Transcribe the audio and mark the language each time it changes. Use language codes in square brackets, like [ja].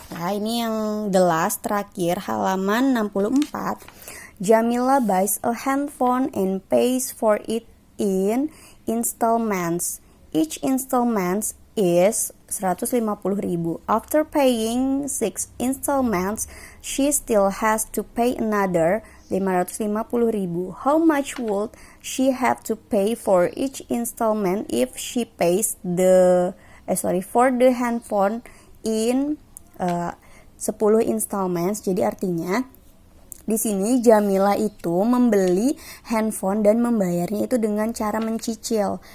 [id] Nah, ini yang [en] the last [id] terakhir, halaman 64. [en] Jamila buys a handphone and pays for it in installments. Each installment is 150.000. After paying 6 installments, she still has to pay another 550.000. How much would she have to pay for each installment if she pays for the handphone in 10 installments? [id] Jadi artinya di sini Jamila itu membeli handphone dan membayarnya itu dengan cara mencicil.